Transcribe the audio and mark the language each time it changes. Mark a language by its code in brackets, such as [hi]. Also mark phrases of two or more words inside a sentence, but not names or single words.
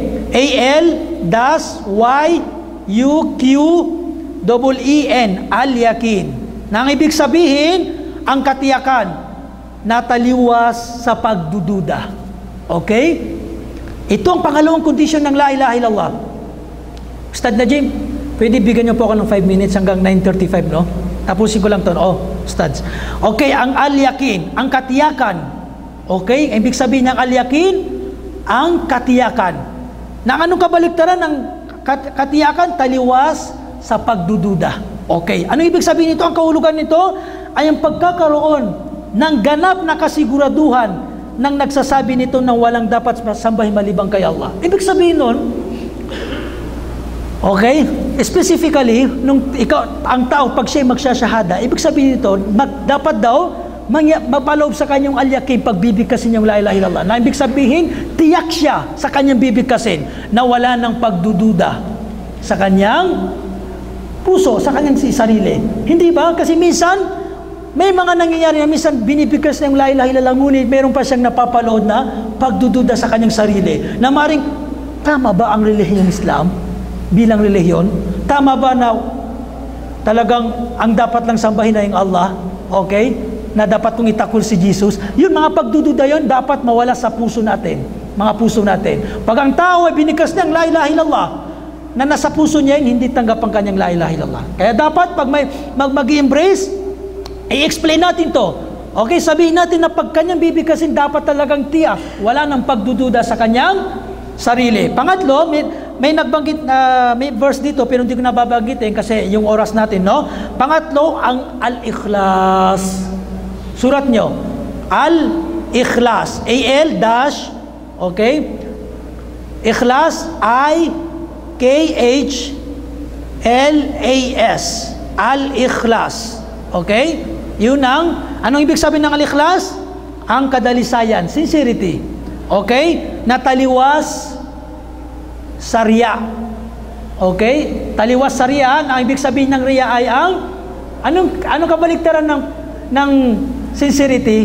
[tl] A-L-Y-U-Q-E-E-N. Al-yakin. Nang ibig sabihin, ang katiyakan na taliwas sa pagdududa. Okay? Ito ang pangalawang kondisyon ng [ar] لا إله إلا الله. [tl] Ustad Najim, pwede bigyan niyo po ako ng 5 minutes hanggang 9:35, no? Tapusin ko lang to. Oh, Ustads. Okay, ang al-yakin, ang katiyakan. Okay? Ibig sabihin ng al-yakin, ang katiyakan. Na anong kabaliktaran ng katiyakan? Taliwas sa pagdududa. Okay. Ano ibig sabihin nito? Ang kahulugan nito ay ang pagkakaroon ng ganap na kasiguraduhan ng nagsasabi nito na walang dapat sambahin malibang kay Allah. Ibig sabihin nun, okay, specifically, nung ang tao, pag siya'y magsasyahada, ibig sabihin nito, dapat daw, mapaloob sa kanyang al-yakin pagbibigkasin yung [ar] لا إله إلا الله. [tl] Na ibig sabihin, tiyak siya sa kanyang bibigkasin na wala ng pagdududa sa kanyang puso, sa kanyang sarili. Hindi ba? Kasi minsan, may mga nangyayari na minsan binibigkas na yung [ar] لا إله إلا الله, [tl] ngunit meron pa siyang napapalood na pagdududa sa kanyang sarili. Na maring, tama ba ang relihiyong Islam bilang relihiyon? Tama ba na talagang ang dapat lang sambahin na yung Allah? Okay? Na dapat kong itakol si Jesus? Yun, mga pagdududa yun, dapat mawala sa puso natin. Mga puso natin. Pag ang tao ay binigkas ng [ar] لا إله إلا الله, [tl] na nasa puso niya yun, hindi tanggap ang kanyang [ar] لا إله إلا الله. [tl] Kaya dapat, pag may mag-embrace, i-explain natin to. Okay, sabihin natin na pag kanyang bibigkasin, dapat talagang tiyak. Wala nang pagdududa sa kanyang sarili. Pangatlo, may nagbanggit na may verse dito pero hindi ko nababanggitin kasi yung oras natin, no? Pangatlo, ang al-ikhlas. Surat nyo. Al-ikhlas. A-L- okay? Ikhlas, I-K-H-L-A-S. Al-ikhlas. Okay? Yun anong ibig sabihin ng al-ikhlas? Ang kadalisayan, sincerity. Okay? Nataliwas sa riya. Okay? Taliwas sa riya, ang ibig sabihin ng riya ay anong kabaliktaran ng sincerity?